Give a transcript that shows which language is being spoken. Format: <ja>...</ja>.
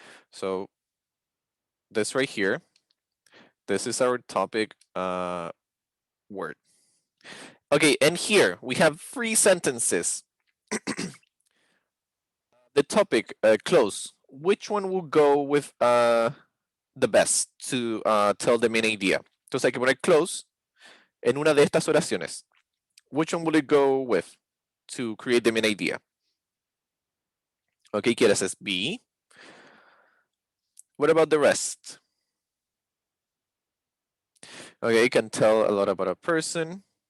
<en>So this right here, this is our topic word. Okay, and here we have 3 sentences. The topic, close, which one will go with the best to tell the main idea?</en> <es>Entonces hay que poner close en una de estas oraciones.</es> <en>Which one will it go with to create the main idea? Okay, Kiera says B. What about the rest? Okay, can tell a lot about a person.</en>